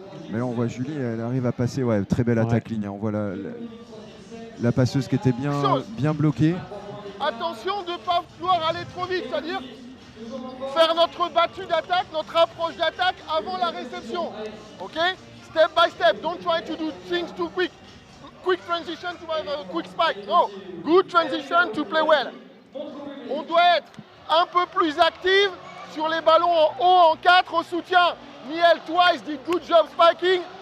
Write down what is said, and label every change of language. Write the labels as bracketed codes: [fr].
[fr] Mais là, on voit Julie, elle arrive à passer. Très belle attaque ligne. On voit la passeuse qui était bien bloquée. Attention de ne pas vouloir aller trop vite, c'est-à-dire faire notre battue d'attaque, notre approche d'attaque avant la réception. [en] Ok? Step by step. Don't try to do things too quick. Quick transition to a quick spike. No. Good transition to play well. [fr] On doit être un peu plus active sur les ballons en haut, en 4 au soutien. [en] Niel twice did good job spiking.